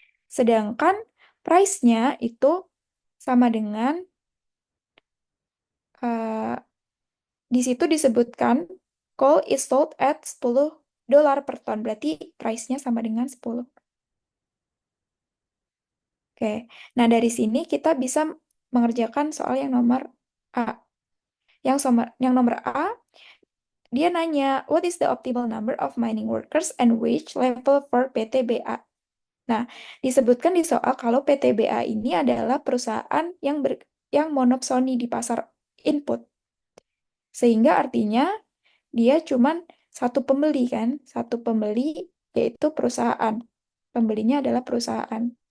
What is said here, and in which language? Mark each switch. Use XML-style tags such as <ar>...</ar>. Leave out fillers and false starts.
<id>Sedangkan price-nya itu sama dengan eh, di situ disebutkan</id> <en>coal is sold at $10 per ton.</en> <id>Berarti price-nya sama dengan 10. Oke. Nah, dari sini kita bisa mengerjakan soal yang nomor A. Yang nomor A, dia nanya,</id> <en>what is the optimal number of mining workers and wage level for PTBA?</en> <id>Nah, disebutkan di soal kalau PTBA ini adalah perusahaan yang monopsoni di pasar input. Sehingga artinya dia cuman satu pembeli kan, satu pembeli yaitu perusahaan. Pembelinya adalah perusahaan.</id>